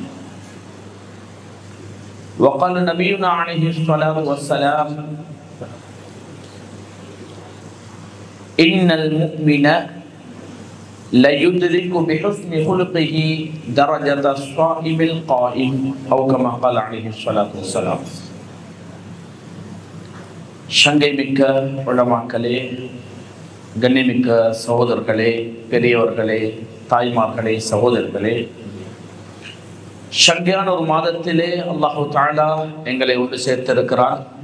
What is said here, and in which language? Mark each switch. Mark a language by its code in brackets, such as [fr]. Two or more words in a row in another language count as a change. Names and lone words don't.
[ar] وقال نبينا عليه الصلاة والسلام: إن المؤمن ليدرك بحسن خلقه درجة الصائم القائم، أو كما قال عليه الصلاة والسلام. [ta] சங்கை மிக்க உலமாக்களே, கண்ணிமிக்க சகோதரர்களே, பெரியவர்களே, தாய்மார்களே, சகோதரர்களே, சங்கையான ஒரு மாதத்திலே [ar] الله تعالى [ta] எங்களை ஒன்று சேர்த்திருக்கிறார்.